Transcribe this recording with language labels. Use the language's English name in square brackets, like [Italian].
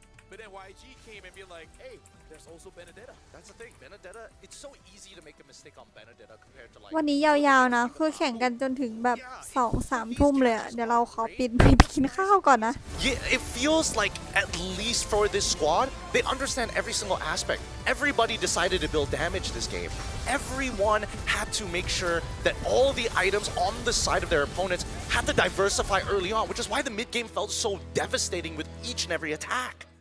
[English] But then YG came and be like, hey, there's also Benedetta. That's the thing, Benedetta, it's so easy to make a mistake on Benedetta compared to like [Thai] วันนี้ยาวๆนะคือแข่งกันจนถึงแบบ 2-3 ทุ่มเลยเดี๋ยวเราขอปิดไปกินข้าวก่อนนะ [English] Yeah, it feels like at least for this squad, they understand every single aspect. Everybody decided to build damage this game. Everyone had to make sure that all the items on the side of their opponents had to diversify early on, which is why the mid game felt so devastating with each and every attack.